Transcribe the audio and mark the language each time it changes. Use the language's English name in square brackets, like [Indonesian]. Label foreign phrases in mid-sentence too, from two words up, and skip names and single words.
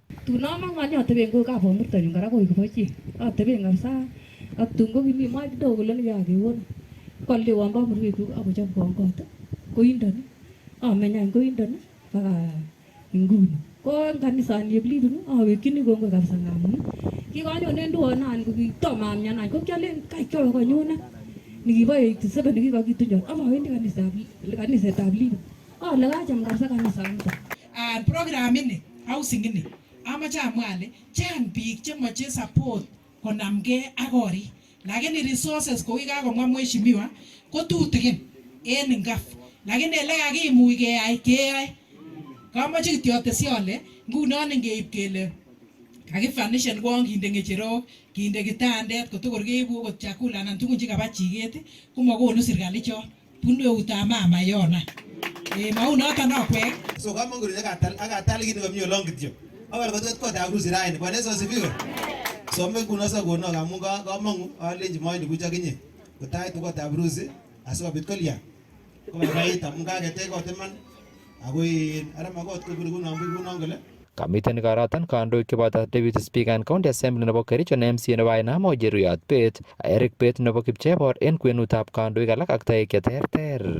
[Kalenjin] Tun among'oni ateben ko kapomurtonyun kora koik boisie ateben kabisa ak tun ko kimi mwa kidogo kole nekakewon koaldewon kamurwekuk akochobwon kot koindoni ameny any koindon mpaka inguni. Ko kanisani yeblibin awekyini kongoi kabisa ngamun kikanyonen tuonan kokitomo amyan any ko kialen kaikyowe konyunet nikibo 87 nekikokitunjon amowendi kanisetab Libin ale kacham kabisa kanisanito. Program ini housing ini amache amwa ale chang biik chemoche support konamgei ak korik lakini resources kou kakomwa mheshimiwa ko tutikin en ngaf lakini ele kakimuch keyoe. Kamache kityo atesyi ale ngunon ngeib kele kakifanishen kwong kinde ng'echerok kinde kitandet kotokor keibu okot chakula anan tugun chekaba chiket komakonu serikali chon bunu eutab mama yona. Mau noton akwek. So kama nguri akatal kitu kamio long kityo. Awal kotot harusi raini. [Swahili] Bwana Yesu asifiwe. [Kalenjin] So mekuno sa kono kamu kamangu alenji moyo kuja kinye. Kotai tu kotab harusi asikobit kolya. Ko baita mungakete koteman agoi ara magot kuno ngole. Kamiten igoroton kandoik cheboto [English] Deputy Speaker and County Assembly [Kalenjin] nebo Kericho ne MCA nebo Enamo Jeruyot Bet, Eric Bet nebo Kipchebor en kwenutab kandoik alak ak toek cheterter.